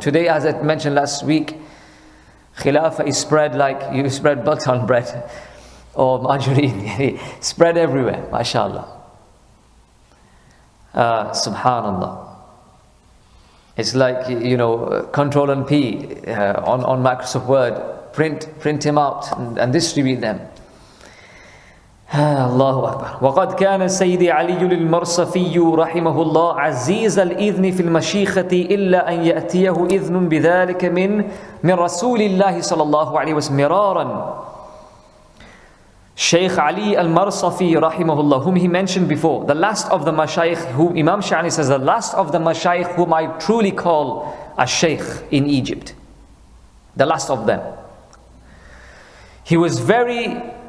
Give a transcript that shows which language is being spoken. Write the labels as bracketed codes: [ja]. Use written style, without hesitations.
[en] Today, as I mentioned last week, khilafah is spread like you spread butter on bread or margarine, spread everywhere, mashallah. Subhanallah. It's like, Control and P on Microsoft Word, print him out and distribute them. Allahu Akbar. [ar] وقد كان سيدي علي المرصفي رحمه الله عزيز الإذن في المشيخة إلا أن يأتيه إذن بذلك من رسول الله صلى الله عليه وسلم مرارا. [en] Shaykh Ali al-Marsafi rahimahullah, whom he mentioned before, the last of the mashayikh, whom Imam Sha'rani says, the last of the mashayikh whom I truly call a shaykh in Egypt, the last of them. He was very